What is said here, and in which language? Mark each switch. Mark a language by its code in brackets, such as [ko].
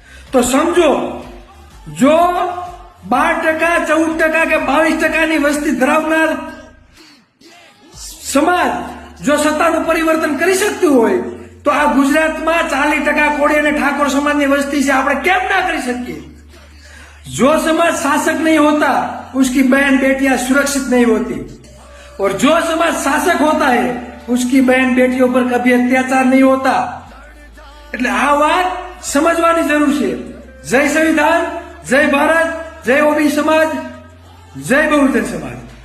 [gu] તો સમજો, જો 12%, 14% કે 22%ની વસ્તી ધરાવનાર સમાજ જો સત્તાનું પરિવર્તન કરી શકતું હોય, તો આ ગુજરાતમાં 40% કોળી અને ઠાકોર સમાજની વસ્તી છે, આપણે કેમ ના કરી શકીએ? [hi] जो समाज शासक नहीं होता उसकी बहन बेटियां सुरक्षित नहीं होती, और जो समाज शासक होता है उसकी बहन बेटियों पर कभी अत्याचार नहीं होता. [gu] એટલે આ વાત સમજવાની જરૂર છે. જય સંવિધાન, જય ભારત, જય ઓબી સમાજ, જય બહુજન સમાજ.